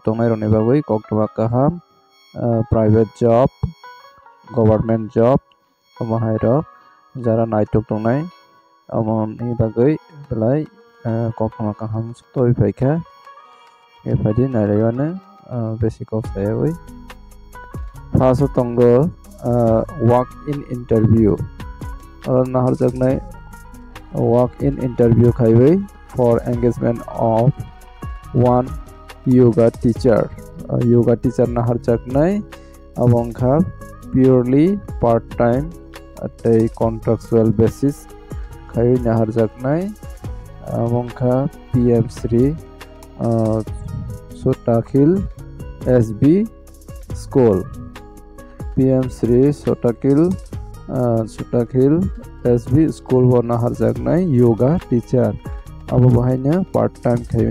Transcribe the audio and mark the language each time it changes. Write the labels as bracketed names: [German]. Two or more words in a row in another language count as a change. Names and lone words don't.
[Kok Borok] tongnai roni bagui koktoma kaham [English] private job government job [Kok Borok] amahai rok jara naituk tongnai amoni bagui belai koktoma kaham to pika efadi nairayane [English] basic of [Kok Borok] sayoi first tongo [English] walk-in interview [Kok Borok] nahar jagnai [English] walk-in interview [Kok Borok] khaibai [English] for engagement of one yoga teacher [Kok Borok] nahar jagnai abongkha [English] purely part-time at a contractual basis [Kok Borok] khai nahar jagnai abongkha PM3 Sotakil SB school PM3 Sotakil SB school war nahar jagnai [English] yoga teacher [Kok Borok] abo bahainya [English] part time [Kok Borok] khaibai